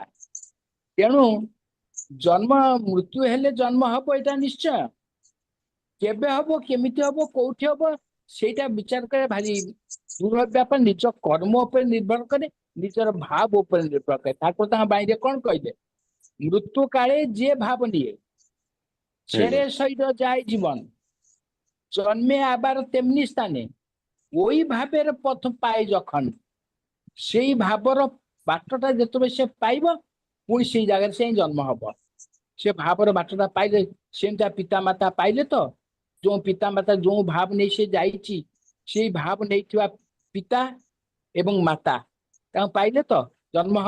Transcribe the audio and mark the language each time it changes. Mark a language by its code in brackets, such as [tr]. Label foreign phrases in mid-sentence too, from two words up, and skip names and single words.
[or] ତେଣୁ ଜନ୍ମ ମୃତ୍ୟୁ ହେଲେ ଜନ୍ମ ହବ, ଏଇଟା ନିଶ୍ଚୟ। କେବେ ହବ, କେମିତି ହବ, କୋଉଠି ହବ, ସେଇଟା ବିଚାର କରିବା ଭାରି ଦୂର ବ୍ୟାପାର। ନିଜ କର୍ମ ଉପରେ ନିର୍ଭର କରେ, ନିଜର ଭାବ ଉପରେ ନିର୍ଭର କରେ। ଠାକୁର ତାଙ୍କ ବାଣୀରେ କଣ କହିଲେ? ମୃତ୍ୟୁ କାଳେ ଯିଏ ଭାବ ନିଏ, ছেড়ে ଆଜ୍ଞା [bn] শরীর যায় জীবন, জন্মে আবার তেমনি স্থানে, ওই ভাবের পথ পায় যখন, [or] ସେଇ ଭାବର ବାଟଟା ଯେତେବେଳେ ସେ ପାଇବ, ପୁଣି ସେଇ ଜାଗାରେ ସେ ହିଁ ଜନ୍ମ ହବ। ସେ ଭାବର ବାଟଟା ପାଇଲେ, ସେମିତିଆ ପିତା ମାତା ପାଇଲେ ତ? ଯୋଉ ପିତା ମାତା ଯୋଉ ଭାବ ନେଇ ସେ ଯାଇଛି, ସେଇ ଭାବ ନେଇଥିବା ପିତା ଏବଂ ମାତା ତାଙ୍କୁ ପାଇଲେ ତ ଜନ୍ମ ହବ।